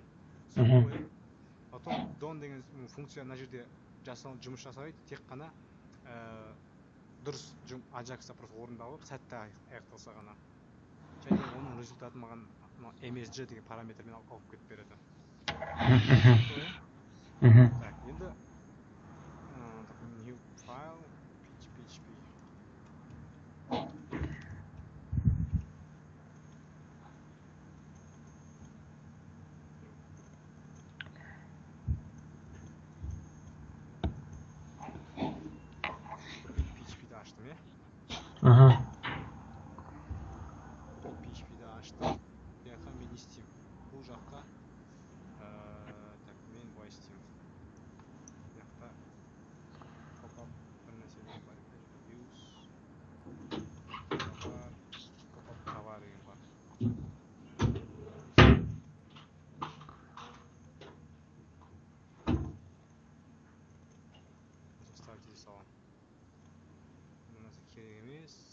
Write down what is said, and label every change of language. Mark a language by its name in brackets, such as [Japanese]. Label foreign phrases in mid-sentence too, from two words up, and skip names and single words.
[Kazakh] Потом don деген функция мына жерде жұмыс жасайды, тек қана дұрыс Ajax запрос орындалып, сәтті аяқталса ғана. Және оның результаты маған мына msg деген параметрмен алып кетіп береді. Так, енді [English] new file php. [Kazakh] php'ді аштым, е? php'ді аштым. Яққа мен не істеймін? Бұл жаққа так, мен былай істеймін. Яқта pop-up бір нәрселер бар. Views товар, pop-up товар деген бар. Ставить ете саламын. Бұл нәрсе керек емес.